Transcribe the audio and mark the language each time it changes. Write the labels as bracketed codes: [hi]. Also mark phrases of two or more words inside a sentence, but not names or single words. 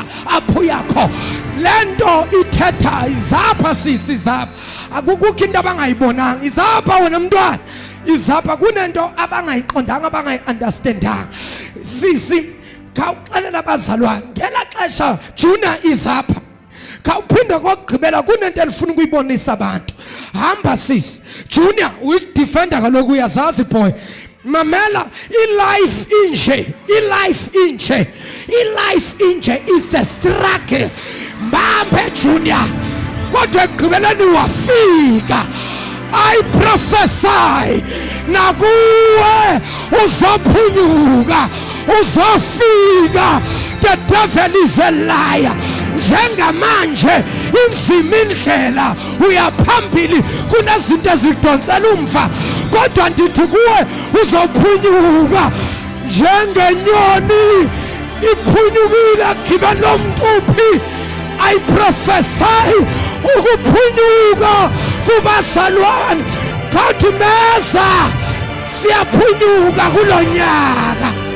[xh] apho yakho lento ithetha izapha sisi zapha akukho into abangayibonanga izapha wena mntwana izapha kunento abangayiqondanga abangayi-understandanga sisi khawuxelela abazalwane ngela xesha Junior izapha khawuphinde kokugqibela kunento elifuna ukuyibonisa abantu hamba sisi Junior uyidefender kaloku uyazazi boy mamela i-life inje [en] is a struggle [xh] mbambe Junior kodwa ekugqibeleni wafika [en] I prophesy [xh] nakuwe uzophunyuka uzofika [en] the devil is a liar [xh] njengamanje inzima indlela uyaphambili kunezinto ezidonsela umva kodwa ndithi kuwe uzophunyuka njengenyoni iphunyukile ekugqibeni lomcuphi [en] I prophesy [xh] ukuphunyuka kubazalwane kathi meza siyaphunyuka kulonyaka